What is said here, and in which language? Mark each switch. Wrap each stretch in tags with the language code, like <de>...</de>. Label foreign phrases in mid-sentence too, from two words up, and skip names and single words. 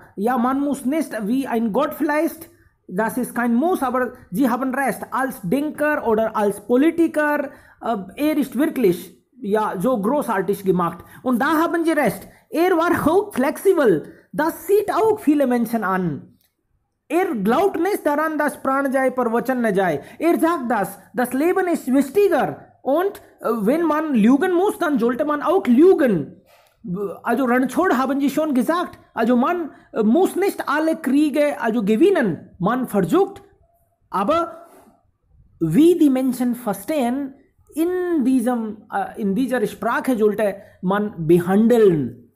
<de>Ja, man muss nicht wie ein Gott vielleicht, das ist kein Muss, aber Sie haben recht. Als Denker oder als Politiker, ist wirklich ja so großartig gemacht. Und da haben Sie recht. War auch flexibel. Das sieht auch viele Menschen an. Glaubt nicht daran, dass</de> <hi>प्राण जाए, पर वचन न जाए.</hi> <de>Sagt das Leben ist wichtiger. Und wenn man lügen muss, dann sollte man auch lügen. Also Ranchod haben Sie schon gesagt. Also man muss nicht alle Kriege also gewinnen. Man versucht. Aber wie die Menschen verstehen, in dieser Sprache sollte man behandeln.</de>